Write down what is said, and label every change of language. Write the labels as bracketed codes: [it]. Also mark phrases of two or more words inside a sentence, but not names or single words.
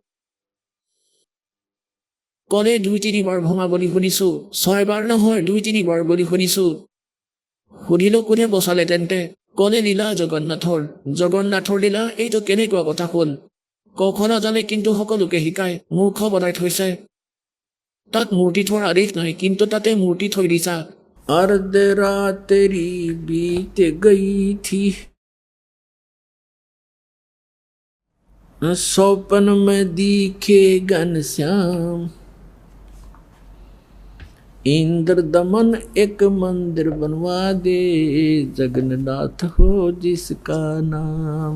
[as] ক'লে 2-3 বাৰ ভঙা বুলি শুনিছো, 6 বাৰ নহয় 2-3 বাৰ বুলি শুনিছো। সুধিলো কোনে বচালে তেন্তে? ক'লে লীলা জগন্নাথৰ। জগন্নাথৰ লীলা, এইটো কেনেকুৱা কথা হ'ল? ক নাজানে কিন্তু সকলোকে শিকায়, মূৰ্খ বনাই থৈছে। তাত মূৰ্তি থোৱাৰ আদেশ নাই, কিন্তু তাতে মূৰ্তি থৈ দিছা। [hi] अर्ध रात्रि बीत गई थी, सपन में दिखे घनश्याम, इंद्र दमन एक मंदिर बनवा दे, जगन्नाथ हो जिसका नाम।